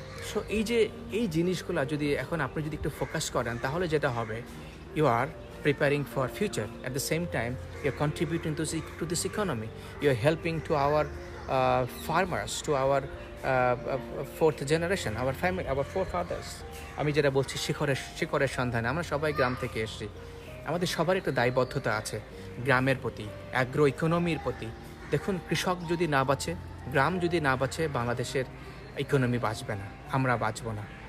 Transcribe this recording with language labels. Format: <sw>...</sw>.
<bn>So এই জিনিসগুলো যদি এখন আপনি যদি একটু ফোকাস করেন, তাহলে যেটা হবে,</bn> <en>You are preparing for future. At the same time, you're contributing to this economy. You're helping to our farmers, to our fourth generation, our family, our forefathers.</en> <bn>আমি যেটা বলছি শিখরের সন্ধানে, আমরা সবাই গ্রাম থেকে এসেছি। আমাদের সবার একটা দায়বদ্ধতা আছে গ্রামের প্রতি, অ্যাগ্রো ইকোনমির প্রতি। দেখুন, কৃষক যদি না বাঁচে, গ্রাম যদি না বাঁচে, বাংলাদেশের ইকোনমি বাঁচবে না, আমরা বাঁচব না।</bn>